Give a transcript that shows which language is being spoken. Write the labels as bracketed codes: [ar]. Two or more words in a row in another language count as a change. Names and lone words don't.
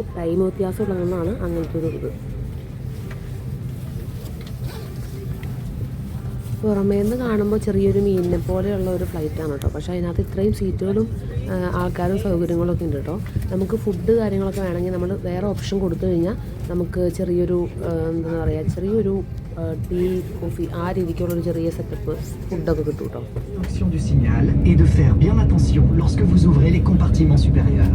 [ml] ടൈം വ്യത്യാസം ഉള്ളതെന്നാണ് അങ്ങനത്തെ ഒരു ഇത്. പുറമേ നിന്ന് കാണുമ്പോൾ ചെറിയൊരു മീനിനെ പോലെയുള്ള ഒരു ഫ്ലൈറ്റാണ് കേട്ടോ. പക്ഷേ അതിനകത്ത് ഇത്രയും സീറ്റുകളും ആൾക്കാരും സൗകര്യങ്ങളൊക്കെ ഉണ്ട് കേട്ടോ. നമുക്ക് ഫുഡ് കാര്യങ്ങളൊക്കെ വേണമെങ്കിൽ നമ്മൾ വേറെ ഓപ്ഷൻ കൊടുത്തു കഴിഞ്ഞാൽ നമുക്ക് ചെറിയൊരു എന്താ പറയുക, ചെറിയൊരു [en] tea coffee [ml] ആ രീതിക്കുള്ളൊരു ചെറിയ സെറ്റപ്പ് ഫുഡൊക്കെ കിട്ടും കേട്ടോ. [fr] Du signal et de faire bien attention lorsque vous ouvrez les compartiments supérieurs.